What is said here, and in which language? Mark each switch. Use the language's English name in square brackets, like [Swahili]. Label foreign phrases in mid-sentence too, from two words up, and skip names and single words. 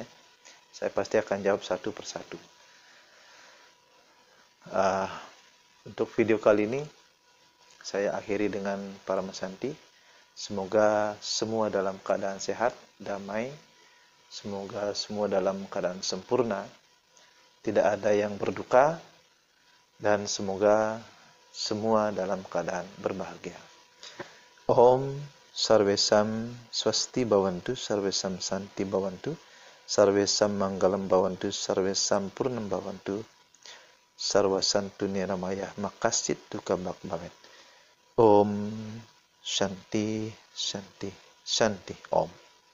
[Indonesian] Saya pasti akan jawab satu persatu. Untuk video kali ini saya akhiri dengan Paramasanti. Semoga semua dalam keadaan sehat, damai. Semoga semua dalam keadaan sempurna. Tidak ada yang berduka. Dan semoga semua dalam keadaan berbahagia. [Sanskrit] Om Sarvesam Swasti Bhavantu, Sarvesam Santi Bhavantu, Sarvesam Manggalam Bhavantu, Sarvesam Purnam Bhavantu, Sarvasantu Niramaya Makasit Tukabak Bhavet. Om Shanti Shanti Shanti Om.